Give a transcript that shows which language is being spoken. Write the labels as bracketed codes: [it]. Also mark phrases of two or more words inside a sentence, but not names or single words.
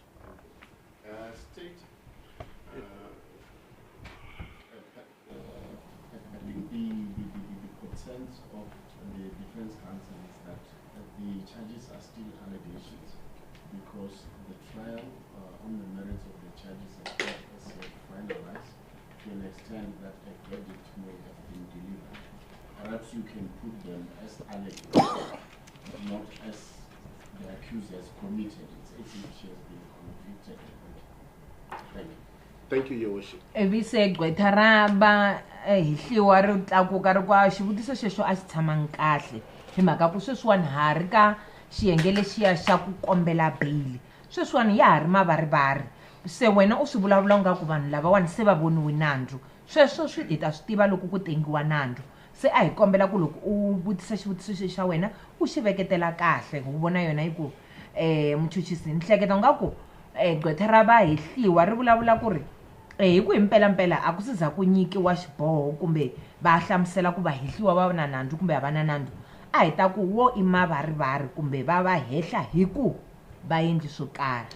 [en] State, I think the concerns of the defense counsel is that the charges are still allegations because the trial on the merits of the charges are not as yet finalized to an extent that a verdict may have been delivered. Perhaps you can put them as allegations, not as the accused has committed. It's as if she has been convicted. Thank you. Thank you, Your Worship. [ts] Evise gqwetha ra ba hihliwa ri tlakuka ri kwa xivutiso xexo a xi tshamangi kahle hi mhaka ku sweswiwani ha ri ka xiyenge lexiya xa ku kombela beyili sweswiwani ya ha ri mavarivari se wena u swi vulavula u nga ku vanhu lavawani se va voniwe nandzu sweswo swi hi ta swi tiva loko ku tengiwa nandzu se a hi kombela ku loko u vutisa xivutiso xexi xa wena u xi veketela kahle ku vona yona hi ku muchuchisi ni hleketa nga ku gqwetha ra va hihliwa ri vulavula ku ri hi ku hi mpelampela a ku se za ku nyikiwa xiboho kumbe va hlamusela ku va hihliwa va na nandzu kumbe a va na nandzu a hi ta ku wo i mavarivari kumbe va va hehla hi ku va endli swo karhi.